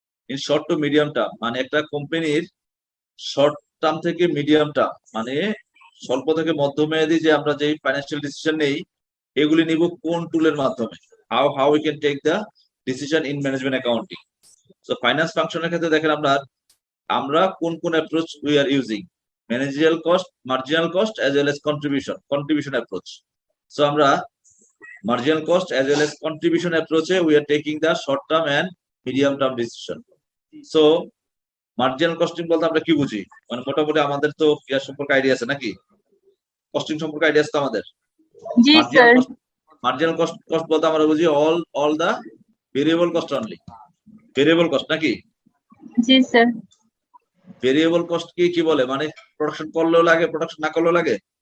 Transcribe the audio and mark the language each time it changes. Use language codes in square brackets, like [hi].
[bn] In short to medium term মানে একটা কোম্পানির শর্ট টার্ম থেকে মিডিয়াম টার্ম, মানে স্বল্প থেকে মধ্যমেয়াদী যে আমরা যে ফাইন্যান্সিয়াল ডিসিশন নেই, এগুলি নিব কোন টুলের মাধ্যমে, [en] How we can take the decision in management accounting. [bn] So finance ফাংশনের ক্ষেত্রে দেখেন আমরা কোন approach [en] we are using, [bn] managerial cost, marginal cost [en] as well as contribution approach. So আমরা marginal cost as well as contribution approach we are taking the short term and medium term decision. [bn] So marginal costing বলতে আমরা কি বুঝি, মানে মোটামুটি আমাদের তো ইয়ার সম্পর্কে আইডিয়া আছে নাকি, কস্টিং সম্পর্কে আইডিয়া আছে আমাদের? জি স্যার। [en] marginal cost [bn] বলতে আমরা বুঝি [en] all the variable cost only, variable cost [bn] নাকি? জি স্যার। ভেরিয়েবল কস্ট কি বলে, মানে প্রোডাকশন করলেও লাগে, প্রোডাকশন না করলেও লাগে?